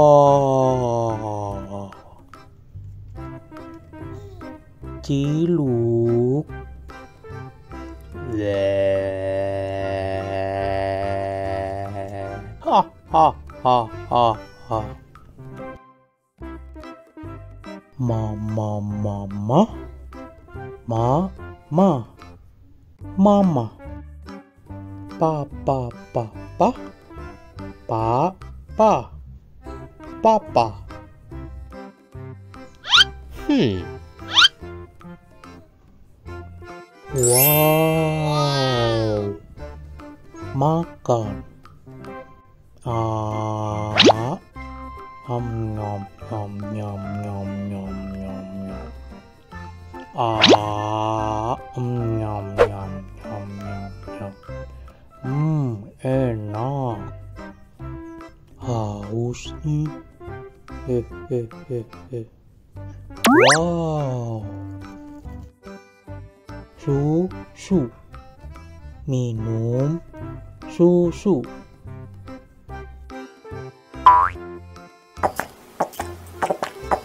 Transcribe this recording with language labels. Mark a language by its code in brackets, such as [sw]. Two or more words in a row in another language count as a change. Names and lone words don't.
[id] Ciluk, le, ha ha ha ha ha, mama mama. Mama, papa, papa. Wow, makan. Nom nom nom nom nom nom nom nom. Nyam nyam nyam nyam. Enak. Haus nih. Wow. Susu. Minum susu.